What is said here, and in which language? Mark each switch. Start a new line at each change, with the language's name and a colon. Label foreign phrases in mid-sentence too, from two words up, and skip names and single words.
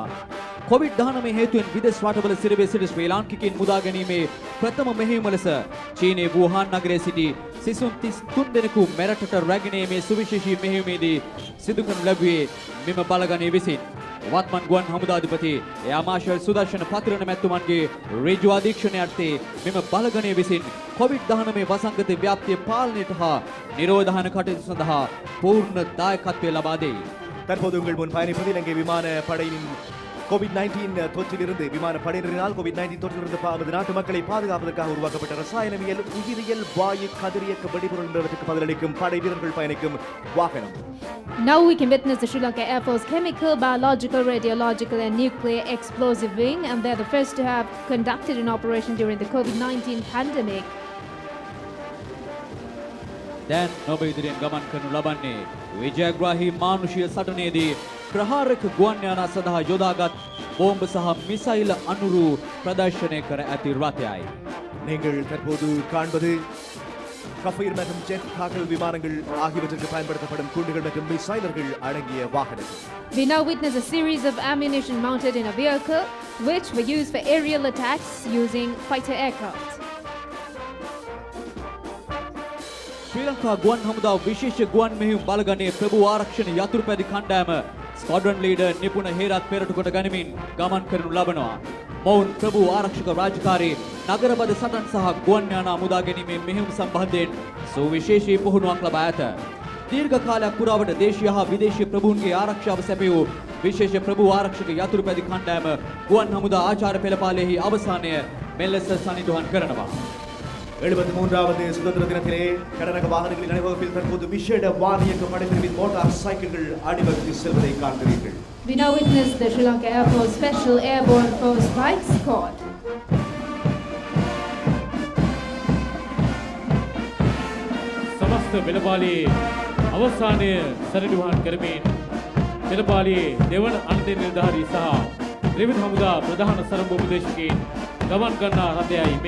Sinhala: COVID-19 හේතුවෙන් විදේශ රටවල සිරවී සිටි ශ්‍රී ලාංකිකයින් මුදා ගැනීමේ ප්‍රථම මෙහෙයුම ලෙස චීනයේ වුහාන් නගරයේ සිටි සිසුන් 33 දෙනෙකු මෙරටට රැගෙන මේ සුවිශේෂී මෙහෙයුමේදී සිදු කරනු ලැබුවේ මෙම බලගණයේ විසින්. වත්මන් ගුවන් හමුදාධිපති
English: Air Marshal
Sinhala: සුදර්ශන පතිරණ මැතිතුමන්ගේ ඍජු අධීක්ෂණය යටතේ මෙම බලගණය විසින් COVID-19 වසංගත ව්‍යාප්තිය පාලනයට හා නිරෝධායන කටයුතු සඳහා පූර්ණ දායකත්වය ලබා දෙයි.
Tamil: தற்போது உங்கள் முன் பயணிப்பது இலங்கை விமான படையின் கோவிட்-19 தொற்றிலிருந்து விமான படையினரினால் கோவிட்-19 தொற்றிலிருந்து நமது நாட்டு மக்களை பாதுகாப்பதற்காக உருவாக்கப்பட்ட ரசாயனவியல் உயிரியல் வாயு கதிரியக்க வெடிபொருள் என்பவற்றுக்கு பதிலளிக்கும் படை வீரர்கள் பயணிக்கும் வாகனம்.
English: Now we can witness the Sri Lanka Air Force Chemical, Biological, Radiological and Nuclear Explosive Wing, and they're the first to have conducted an operation during the COVID-19 pandemic.
Sinhala: දැන් ඔබ ඉදිරියෙන් ගමන් කරනු ලබන්නේ විජයග්‍රාහී මානුෂීය සටනේදී ප්‍රහාරක ගුවන් යානා සඳහා යොදාගත් බෝම්බ සහ මිසයිල් අනුරු ප්‍රදර්ශනය කර ඇති රථයයි.
Tamil: நீங்கள் தற்போது காண்பது கஃபீர் மற்றும் ஜெட் தாக்குதல் விமானங்கள் ஆகியவற்றிற்கு பயன்படுத்தப்படும் குண்டுகள் மற்றும் மிசைலர்கள் அடங்கிய வாகனம்.
English: We now witness a series of ammunition mounted in a vehicle which were used for aerial attacks using fighter aircraft.
Sinhala: ශ්‍රී ලංකා ගුවන් හමුදා විශේෂ ගුවන් මෙහෙයුම් බලගණයේ ප්‍රභූ ආරක්ෂණ යතුරුපැදි කණ්ඩායම
English: Squadron Leader
Sinhala: නිපුණ හේරත් පෙරටු කොට ගනිමින් ගමන් කරනු ලබනවා. මොවුන් ප්‍රභූ ආරක්ෂක රාජකාරී නගරබද සටන් සහ ගුවන් යානා මුදා ගැනීමේ මෙහෙයුම් සම්බන්ධයෙන් සුවිශේෂී පුහුණුවක් ලබා ඇත. දීර්ඝ කාලයක් පුරාවට දේශීය හා විදේශීය ප්‍රභූන්ගේ ආරක්ෂාව සැපයූ විශේෂ ප්‍රභූ ආරක්ෂක යතුරුපැදි කණ්ඩායම ගුවන් හමුදා ආචාර්ය පෙළපාලියෙහි අවසානය මෙලෙස සනිටුහන් කරනවා.
Tamil: 73வது சுதந்திர தினத்திலே கடனக வாகனங்களின் அணிவகுப்பில் தற்போது விசேட வாரியக்க படைப்பிரிவின் மோட்டார் சைக்கிள்கள் அணிவகுத்து செல்வதை காண்கிறீர்கள்.
English: We now witness the Sri Lanka Air Force Special Airborne Force Bike Squad.
Sinhala: සමස්ත පෙළපාලියේ අවසානය සනිටුහන් කරමින් පෙළපාලියේ දෙවන අන්තිම නිලධාරී සහ ත්‍රිවිධ හමුදා ප්‍රධාන සරඹ උපදේශකයින් ගමන් කරනා රථයයි මේ.